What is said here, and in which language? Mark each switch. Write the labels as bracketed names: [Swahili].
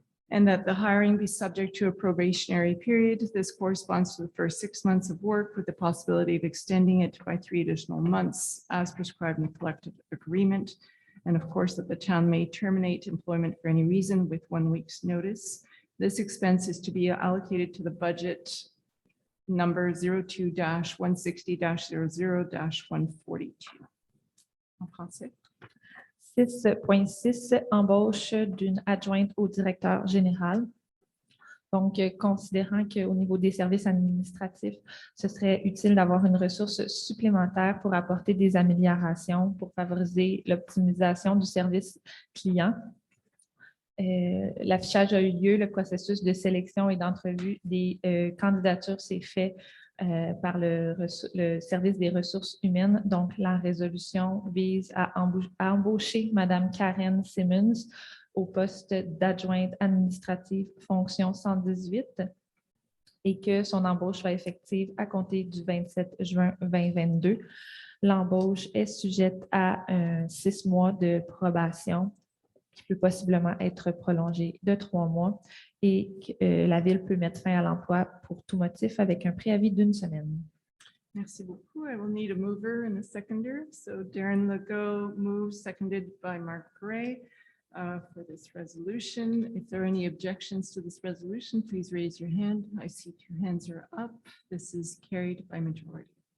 [English] And that the hiring be subject to a probationary period. This corresponds to the first 6 months of work with the possibility of extending it by 3 additional months as prescribed in the collective agreement. And of course, that the town may terminate employment for any reason with 1 week's notice. This expense is to be allocated to the budget number 02-160-00-142. [French] En français. 6.6, embauche d'une adjointe au directeur général. Donc, considérant qu'au niveau des services administratifs, ce serait utile d'avoir une ressource supplémentaire pour apporter des améliorations, pour favoriser l'optimisation du service client. L'affichage a eu lieu, le processus de sélection et d'entrevue des candidatures s'est fait par le service des ressources humaines. Donc, la résolution vise à embaucher Mme Karen Simmons au poste d'adjointe administrative fonction 118 et que son embauche soit effective à compter du 27 juin 2022. L'embauche est sujette à 6 mois de probation qui peut possiblement être prolongée de 3 mois et la Ville peut mettre fin à l'emploi pour tout motif avec un préavis d'1 semaine. Merci beaucoup. [English] I will need a mover and a seconder. So Darren Legault moves, seconded by Mark Gray for this resolution. If there are any objections to this resolution, please raise your hand. I see 2 hands are up. This is carried by majority.